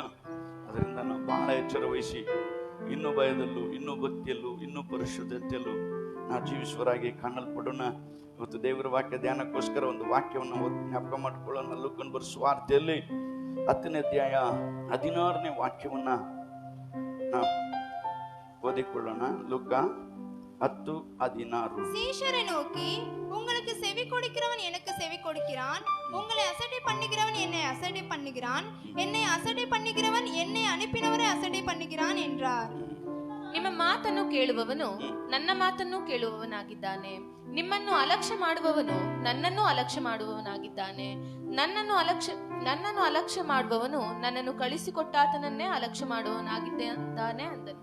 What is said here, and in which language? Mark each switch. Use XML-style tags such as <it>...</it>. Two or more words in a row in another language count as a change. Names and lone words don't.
<kn>ಅದರಿಂದ ನಾವು ಬಹಳ ಎಚ್ಚರ ವಹಿಸಿ ಇನ್ನೂ ಭಯದಲ್ಲೂ, ಇನ್ನೂ ಭಕ್ತಿಯಲ್ಲೂ, ಇನ್ನೂ ಪರಿಶುದ್ಧತೆಯಲ್ಲೂ ನಾವು ಜೀವಿಸುವರಾಗಿ ಕಾಣಲ್ಪಡೋಣ. ಇವತ್ತು ದೇವರ ವಾಕ್ಯ ಧ್ಯಾನಕ್ಕೋಸ್ಕರ ಒಂದು ವಾಕ್ಯವನ್ನು ಜ್ಞಾಪಕ ಮಾಡಿಕೊಳ್ಳೋಣ. ಲೂಕನ ಬರೆದ ಸುವಾರ್ತೆಯಲ್ಲಿ 10ನೇ ಅಧ್ಯಾಯ 16ನೇ ವಾಕ್ಯವನ್ನ ನಾವು ಓದಿಕೊಳ್ಳೋಣ. ಲೂಕ 10:16.</kn> <ta>சீஷரை நோக்கி, உங்களுக்கு செவி கொடுக்கிறவன் எனக்கு செவி கொடுக்கிறான், உங்களை அசட்டை பண்ணுகிறவன் என்னை அசட்டை பண்ணுகிறான், என்னை அசட்டை பண்ணுகிறவன் என்னை அனுப்பினவரை அசட்டை பண்ணுகிறான் என்றார்.</ta> <kn>ನಿಮ್ಮ ಮಾತನ್ನು ಕೇಳುವವನು ನನ್ನ ಮಾತನ್ನು ಕೇಳುವವನಾಗಿದ್ದಾನೆ, ನಿಮ್ಮನ್ನು ಅಲಕ್ಷ್ಯ ಮಾಡುವವನು ನನ್ನನ್ನು ಅಲಕ್ಷ್ಯ ಮಾಡುವವನಾಗಿದ್ದಾನೆ, ನನ್ನನ್ನು ಅಲಕ್ಷ್ಯ ಮಾಡುವವನು ನನ್ನನ್ನು ಕಳಿಸಿಕೊಟ್ಟಾತನನ್ನೇ ಅಲಕ್ಷ್ಯ ಮಾಡುವವನಾಗಿದ್ದಾನೆ ಅಂದನು.</kn>